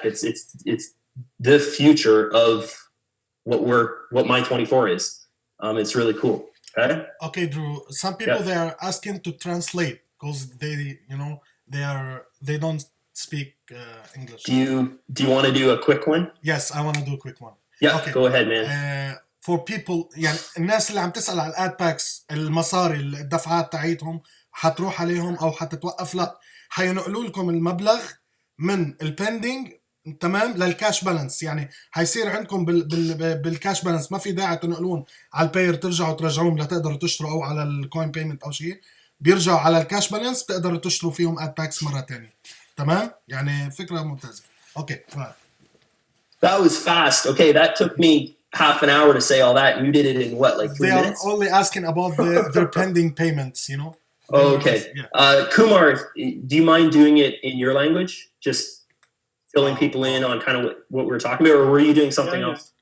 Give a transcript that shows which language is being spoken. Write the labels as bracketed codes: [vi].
[en] It's the future of what My24 is. It's really cool. Okay, Drew. Some people they are asking to translate because they don't speak English. Do you want to do a quick one? Yes, I want to do a quick one. Yeah, okay. Go ahead, man. For people [ar] يعني الناس اللي عم تسأل على الاد باكس المصاري الدفعات تاعيتهم حتروح عليهم او حتتوقف، لا حينقلوا لكم المبلغ من البندنج تمام للكاش بالانس، يعني حيصير عندكم بالكاش بالانس، ما في داعي تنقلون على الباير ترجعوا ترجعوهم لتقدروا تشتروا او على الكوين بيمنت او شيء، بيرجعوا على الكاش بالانس بتقدروا تشتروا فيهم اد باكس مره ثانيه. تمام، يعني فكره ممتازه. اوكي [en] That was fast. Okay, that took me half an hour to say all that. You did it in what, like 3 minutes? They are only asking about their pending payments, Oh, okay. Yeah. Kumar, do you mind doing it in your language? Just filling people in on kind of what we're talking about, or were you doing something else?